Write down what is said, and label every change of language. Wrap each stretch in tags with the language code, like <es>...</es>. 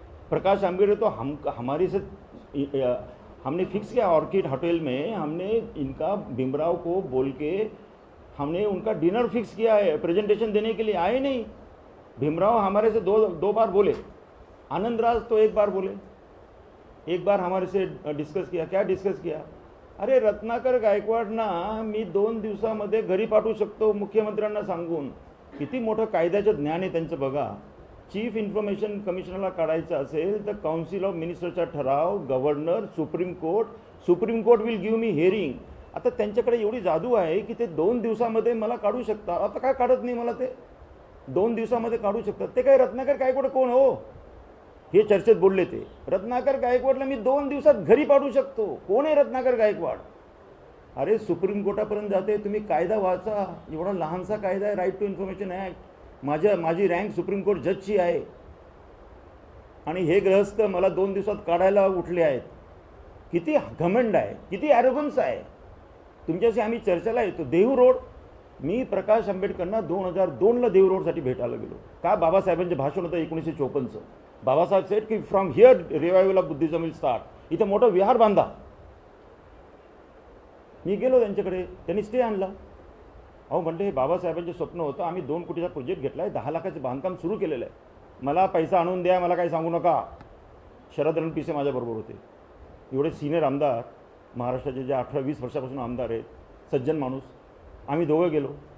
<hi>प्रकाश आंबेडकर तो हमारे से हमने फिक्स किया ऑर्किड होटल में, हमने इनका भीमराव को बोल के हमने उनका डिनर फिक्स किया है. प्रेजेंटेशन देने के लिए आए नहीं. भीमराव हमारे से दो बार बोले, आनंदराज तो एक बार बोले, एक बार हमारे से डिस्कस किया. क्या डिस्कस किया?</hi> <mr>अरे रत्नाकर गायकवाडना मी 2 दिवसामध्ये घरी पाठवू शकतो मुख्यमंत्र्यांना सांगून. किती मोठं कायद्याचं ज्ञान आहे त्यांचं बघा. चीफ इन्फॉर्मेशन कमिशनरला काढायचं असेल तर काउन्सिल ऑफ मिनिस्टरचा ठराव, governor,</mr> <en>Supreme court will give me hearing.</en> <mr>आता त्यांच्याकडे एवढी जादू आहे की ते 2 दिवसामध्ये मला काढू शकतात. आता काय काढत नाही मला, ते 2 दिवसामध्ये काढू शकतात. ते काय रत्नाकर गायकवाड कोण हो? हे चर्चेत बोलले ते. रत्नाकर गायकवाडला मी 2 दिवसात घरी पाठवू शकतो. कोण आहे रत्नाकर गायकवाड? अरे सुप्रीम कोर्टापर्यंत जाते, तुम्ही कायदा वाचा. एवढा लहानसा कायदा आहे, राईट टू इन्फॉर्मेशन ॲक्ट. माझी रँक सुप्रीम कोर्ट जजची आहे आणि हे गृहस्थ मला 2 दिवसात काढायला उठले आहेत. किती घमंड आहे, किती ॲरोगन्स आहे. तुमच्याशी आम्ही चर्चेला येतो. देहू रोड, मी प्रकाश आंबेडकरांना 2002ला देहू रोडसाठी भेटायला गेलो. का? बाबासाहेबांचे भाषण होतं 1954चं.</mr> <en>Babasaheb said की from here revival of Buddhism will start.</en> <mr>इथं मोठं विहार बांधा. मी गेलो त्यांच्याकडे, त्यांनी स्टे आणला. अहो म्हटलं हे बाबासाहेबांचे स्वप्न होतं, आम्ही 2 कोटीचा प्रोजेक्ट घेतला आहे, 10 लाखाचं बांधकाम सुरू केलेलं आहे. मला पैसा आणून द्या, मला काही सांगू नका. शरद रणपिसे माझ्याबरोबर होते. एवढे सिनियर आमदार महाराष्ट्राचे जे 18-20 वर्षापासून आमदार आहेत, सज्जन माणूस. आम्ही दोघं गेलो.</mr>